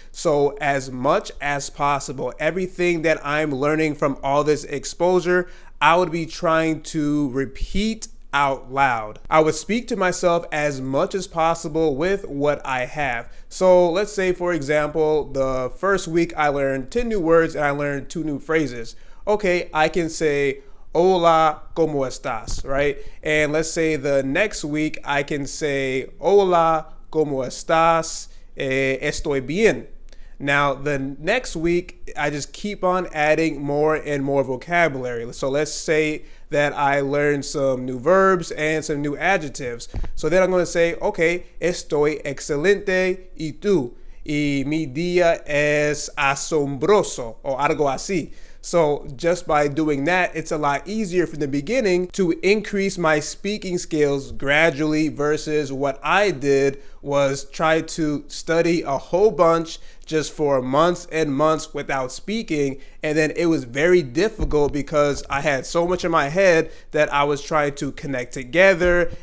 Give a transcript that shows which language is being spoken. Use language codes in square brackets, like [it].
[en] So as much as possible, everything that I'm learning from all this exposure, I would be trying to repeat out loud. I would speak to myself as much as possible with what I have. So let's say, for example, the first week I learned 10 new words and I learned 2 new phrases. Okay, I can say, [es] hola, ¿cómo estás? [en] Right? And let's say the next week I can say, [es] hola, ¿cómo estás? Estoy bien. [en] Now, the next week, I just keep on adding more and more vocabulary. So let's say that I learned some new verbs and some new adjectives. So then I'm going to say, okay, [es] estoy excelente y tú. Y mi día es asombroso, o algo así. [en] So just by doing that, it's a lot easier from the beginning to increase my speaking skills gradually, versus what I did was try to study a whole bunch just for months and months without speaking. And then it was very difficult because I had so much in my head that I was trying to connect together.